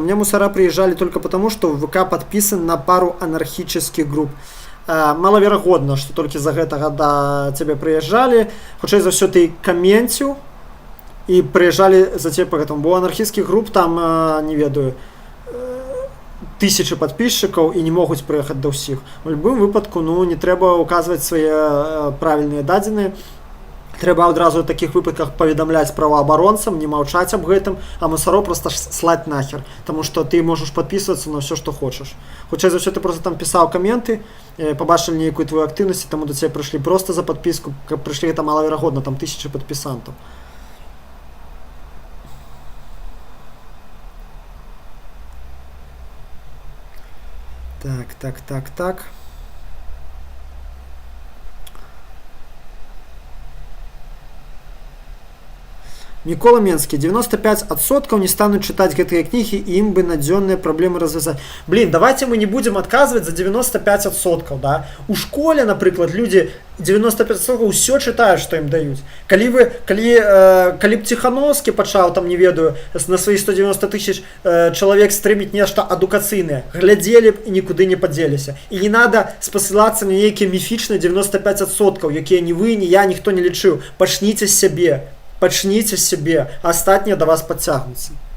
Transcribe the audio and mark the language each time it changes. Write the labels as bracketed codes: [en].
[ru] Ко мне мусора приезжали только потому, что в ВК подписан на пару анархических групп. [be] Малаверагодна, што толькі за гэтага да цябе прыязджалі, хутчэй за ўсё ты каменціў і прыязджалі за цябе па гэтаму, бо анархісцкіх груп там, не ведаю, 1000 падпісчыкаў і не могуць прыехаць да ўсіх. У любым выпадку, ну, не трэба указваць свае правільныя дадзеныя, трэба адразу ў такіх выпадках паведамляць праваабаронцам, не маўчаць аб гэтым, а мусароў проста слаць нахер, таму што ты можаш падпісвацца на ўсё, што хочаш. Хутчэй за ўсё ты проста там пісаў каменты, побачылі нейкую твою актыўнасць, таму да цябе прыйшлі проста за падпіску, каб прыйшлі гэта малаверагодна, там 1000 падпісантаў. Так. Мікола Менскі, 95% не станут читать гэтыя кнігі, і ім бы надзённыя праблемы развязаць. [ru] Блин, давайте мы не будем отказывать за 95%, да? У школе, напрыклад, люди 95% ўсё читают, что им дают. [be] Калі б Ціхановскі пачаў, там, не ведаю, на свои 190 тысяч человек стрыміць нешта адукацыйнае, глядзелі б і нікуды не падзеліся. І не надо спасылацца на нейкія міфічныя 95%, якія ні вы, ні я, ніхто не лічыў. Пачніце з сябе. Пачніце з сябе, а астатнія да вас падцягнуцца.